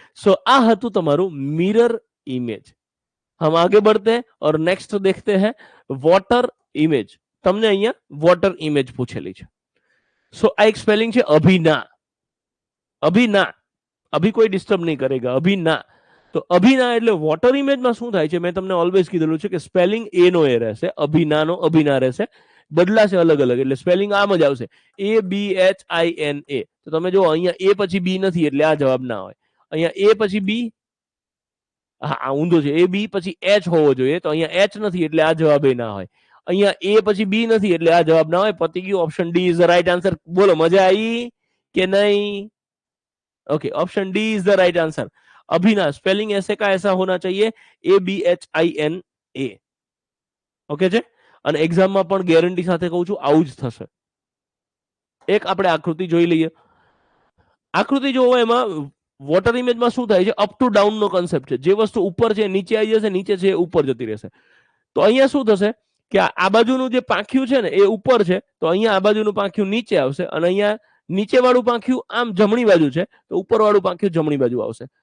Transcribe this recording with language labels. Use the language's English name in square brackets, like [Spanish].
[Gujarati] सो આ હતું તમારું મિરર ઇમેજ. [Hindi] हम आगे बढ़ते हैं और नेक्स्ट देखते हैं वॉटर इमेज. [Gujarati] તમને અહીંયા વોટર ઇમેજ પૂછેલી છે. સો આ એક સ્પેલિંગ છે અભિના. અભિના, [Hindi] અભી કોઈ ડિસ્ટર્બ નહીં કરેગા, [Gujarati] અભિના. તો અભિના એટલે વોટર ઇમેજમાં શું થાય છે, મેં તમને ઓલવેઝ કીધેલું છે કે સ્પેલિંગ એ નો એ રહેશે, અભિનાનો અભિના રહેશે, બદલાશે અલગ અલગ, એટલે સ્પેલિંગ આમ જ આવશે ABHINA. તો તમે જો અહીંયા એ પછી બી નથી એટલે આ જવાબ ના હોય, અહીંયા એ પછી બી, હા ઊંધો છે, એ બી પછી એચ હોવો જોઈએ, તો અહીંયા એચ નથી એટલે આ જવાબ એ ના હોય, અહીંયા એ પછી બી નથી એટલે આ જવાબ ના હોય. પતી ગયું, [English] Option D is the right answer. [Gujarati] બોલો મજા આવી કે નહીં? [Hindi] Okay, [English] Option D is the right answer. [Hindi] अभिना spelling ऐसे का ऐसा होना चाहिए, ABHINA. [Gujarati] ઓકે છે, અને એક્ઝામમાં પણ ગેરંટી સાથે કહું છું આવું જ થશે. એક આપણે આકૃતિ જોઈ લઈએ. આકૃતિ જોવો, એમાં વોટર ઇમેજમાં શું થાય છે, up to down no concept છે. જે વસ્તુ ઉપર છે નીચે આવી જશે, નીચે છે ઉપર જતી રહેશે. તો અહીંયા શું થશે કે આ બાજુનું જે પાંખ્યું છે ને એ ઉપર છે, તો અહીંયા આ બાજુનું પાંખ્યું નીચે આવશે, અને અહીંયા નીચે વાળું પાંખ્યું આમ જમણી બાજુ છે, તો ઉપર વાળું પાંખ્યું જમણી બાજુ આવશે.